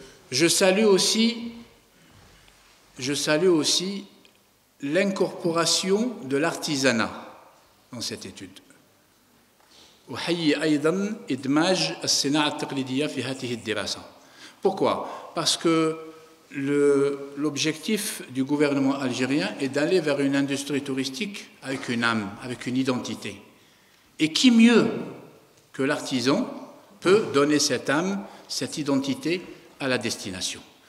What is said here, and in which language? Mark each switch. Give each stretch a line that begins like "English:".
French: Je salue aussi l'incorporation de l'artisanat dans cette étude.
Arabic: أحيي أيضا إدماج الصناعة التقليدية في هذه الدراسة.
French: Pourquoi? Parce que l'objectif du gouvernement algérien est d'aller vers une industrie touristique avec une âme, avec une identité. Et qui mieux que l'artisan peut donner cette âme, cette identité à la destination.